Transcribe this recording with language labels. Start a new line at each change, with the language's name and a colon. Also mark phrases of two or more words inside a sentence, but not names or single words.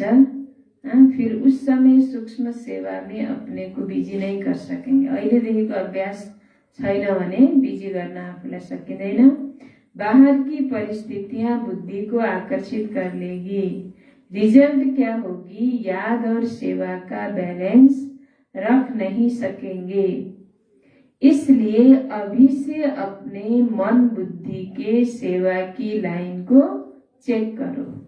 Hindi: फिर उस समय सूक्ष्म सेवा में अपने को बिजी नहीं कर सकेंगे।
Nepali: अहिलेदेखिको अभ्यास छैन भने बिजी गर्न आफूलाई सकिँदैन।
Hindi: बाहर की परिस्थितियां बुद्धि को आकर्षित कर लेगी। रिजल्ट क्या होगी? याद और सेवा का बैलेंस रख नहीं सकेंगे। इसलिए अभी से अपने मन बुद्धि के सेवा की लाइन को चेक करो।